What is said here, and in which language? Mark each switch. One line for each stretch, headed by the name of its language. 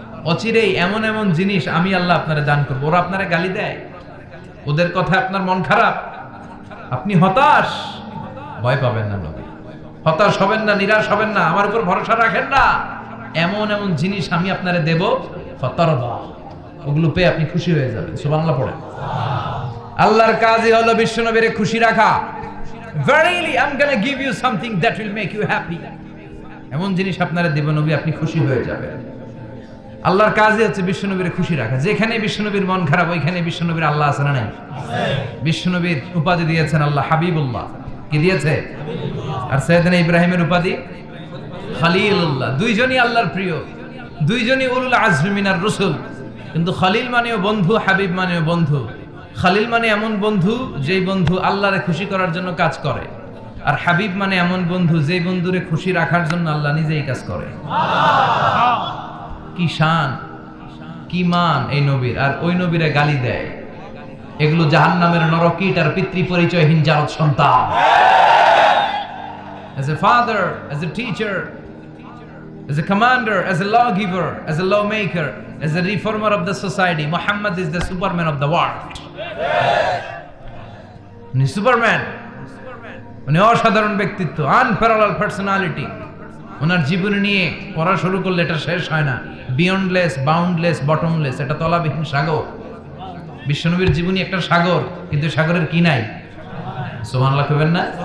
Bangla: অচিরেই এমন এমন জিনিস আমি আল্লাহ আপনারে দান করবো। ওরা আপনারে গালি দেয়, ওদের কথা আপনার মন খারাপ, আপনি হতাশ, ভয় পাবেন না নবী। হতাশ হবেন না, নিরাশ হবেন না, আমার উপর ভরসা রাখেন না। এমন এমন জিনিস আমি আপনারে দেব, ফাতারদা, ওগুলো পেয়ে আপনি খুশি হয়ে যাবেন। সুবহানাল্লাহ পড়েন। আল্লাহর কাজই হলো বিশ্বনবীরে খুশি রাখা।
English: Verily I'm gonna give you something that will make you happy.
Bangla: এমন জিনিস আপনারে দেব নবী, আপনি খুশি হয়ে যাবেন। আল্লাহর কাজই হচ্ছে বিশ্বনবীর খুশি রাখা। যেখানে বিশ্বনবীর মন খারাপ, ওইখানে বিশ্বনবীর আল্লাহ আছে না নাই? বিশ্বনবীর উপাধি দিয়েছেন আল্লাহ হাবিবুল্লাহ। কি দিয়েছে? আর সাইয়েদনা ইব্রাহিমের উপাধি খলিলুল্লাহ। দুইজনই আল্লাহর প্রিয়, দুইজনই
Arabic: উলুল আজমি মিনার রাসূল।
Bangla: কিন্তু খলিল মানেও বন্ধু, হাবিব মানেও বন্ধু। খলিল মানে এমন বন্ধু যেই বন্ধু আল্লাহরে খুশি করার জন্য কাজ করে, আর হাবিব মানে এমন বন্ধু যেই বন্ধুরে খুশি রাখার জন্য আল্লাহ নিজেই কাজ করে। কি শান, কি মান এই নবীর! আর ওই নবীরা গালি দেয়। এগুলো জাহান্নামের নরকীট আর পিতৃ পরিচয়হীন জারদ সন্তান।
English: As a father, as a teacher, as a commander, as a lawgiver, as a lawmaker, as a reformer of the society, Muhammad is the Superman of the world.
Bangla: উনি সুপারম্যান, উনি অসাধারণ ব্যক্তিত্ব,
English: Unparallel personality.
Bangla: ওনার জীবনী নিয়ে পড়া শুরু করলে এটা শেষ হয় না।
English: beyondless, boundless, bottomless,
Bangla: এটা তলাবিহীন সাগর। বিশ্বনবীর জীবনী একটা সাগর, কিন্তু সাগরের কি নাই? সুবহানাল্লাহ কইবেন না?